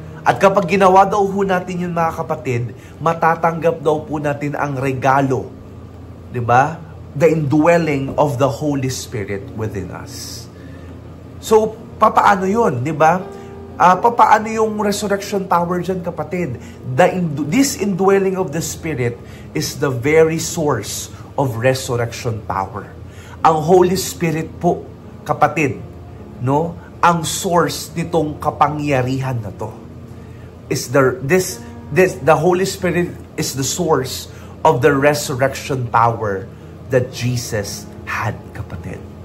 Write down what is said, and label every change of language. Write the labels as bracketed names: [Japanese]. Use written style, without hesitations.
[Filipino] At kapag ginawa daw ho natin yun, mga kapatid, matatanggap daw po natin ang regalo, di ba? [English] The indwelling of the Holy Spirit within us. [Filipino] So, papaano yun, di ba? Papaano yung resurrection power dyan, kapatid? [English] This indwelling of the Spirit is the very source of resurrection power. [Filipino] Ang Holy Spirit po, kapatid, no? Ang source nitong kapangyarihan na to. [English] The Holy Spirit is the source of the resurrection power that Jesus had, kapatid.